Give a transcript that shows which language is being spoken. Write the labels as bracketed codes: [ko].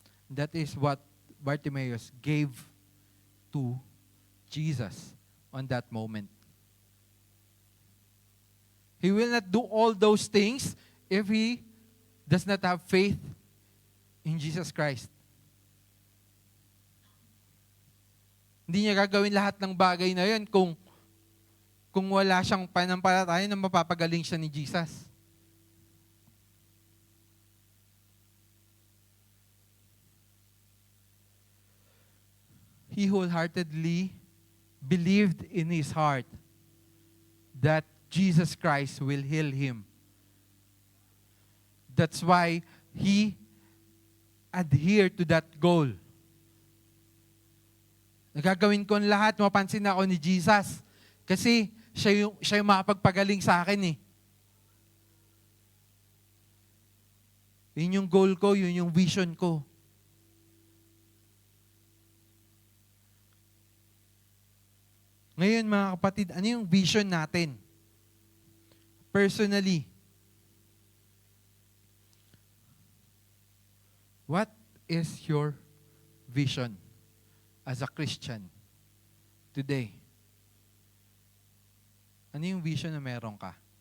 [en] That is what Bartimaeus gave to Jesus on that moment. He will not do all those things if he does not have faith in Jesus Christ. [tl] Hindi niya gagawin lahat ng bagay na yun kung wala siyang pananampalataya na mapapagaling siya ni Jesus. [en] He wholeheartedly believed in his heart that Jesus Christ will heal him. That's why he adhered to that goal. [tl] Nagagawin ko ang lahat, mapansin na ako ni Jesus. Kasi siya yung makapagpagaling sa akin eh. Yun yung goal ko, yun yung vision ko. Ngayon mga kapatid, ano yung vision natin? [en] Personally, what is your vision as a Christian today? [tl] Ano yung vision na meron ka?